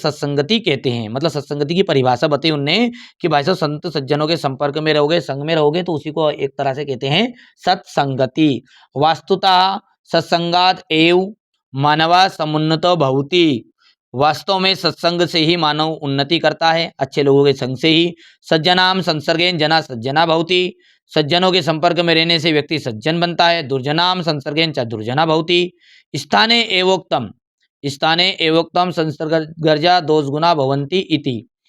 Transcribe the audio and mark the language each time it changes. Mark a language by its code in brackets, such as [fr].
[hi] सत्संगति कहते हैं। मतलब सत्संगति की परिभाषा बताई उनने कि भाई साहब संत सज्जनों के संपर्क में रहोगे, संग में रहोगे, तो उसी को एक तरह से कहते हैं सत्संगति। [sa] वास्तुतः सत्संगात एव मानवा समुन्नतो भवति। [hi] वास्तव में सत्संग से ही मानव उन्नति करता है, अच्छे लोगों के संग से ही। [sa] सज्जनाम संसर्गेन जना सज्जना भवति। [hi] सज्जनों के संपर्क में रहने से व्यक्ति सज्जन बनता है। [sa] दुर्जनाम संसर्गेन च दुर्जना भवति। स्थाने एवोक्तम, स्थाने एवोक्तम संसर्गर्जा दोष गुना भवंती इति।